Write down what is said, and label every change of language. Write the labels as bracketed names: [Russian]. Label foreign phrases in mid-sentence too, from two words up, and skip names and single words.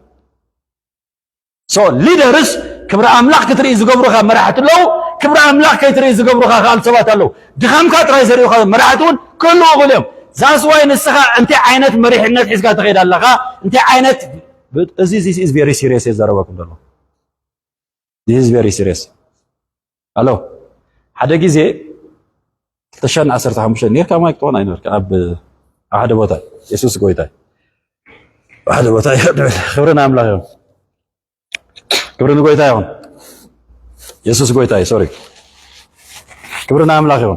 [English] so leaders [Tigrinya] ክብሪ ኣምላኽ ክትርኢ ዝገብሩኻ መራሕቲ ኣለዉ ክብሪ ኣምላኽ ከይትርኢ ዝገብሩኻ ካልእ ሰባት ኣለዉ ድኻምካ ጥራይ ዘርእዩኻ መራሕቲ እውን ክህልዉ ይኽእሉ እዮም [English] that's why [Tigrinya] ንስኻ እንታይ ዓይነት መሪሕነት ሒዝካ ትኸይድ ኣለኻ እንታይ ዓይነት እዚ [English] this is very serious [Tigrinya] የዘረበኩም ዘሎ [English] this is very serious [Tigrinya] ኣሎ ሓደ ጊዜ 2015 ኔርካ ማይክ ትኾን ኣይነበርካ ኣብ ሓደ ቦታ የሱስ ጎይታ ሓደ ቦታ ክብርን ኣምላኽ ይኹን ክብርን ጎይታ ይኹን የሱስ ጎይታ ሶሪ ክብርን ኣምላኽ ይኹን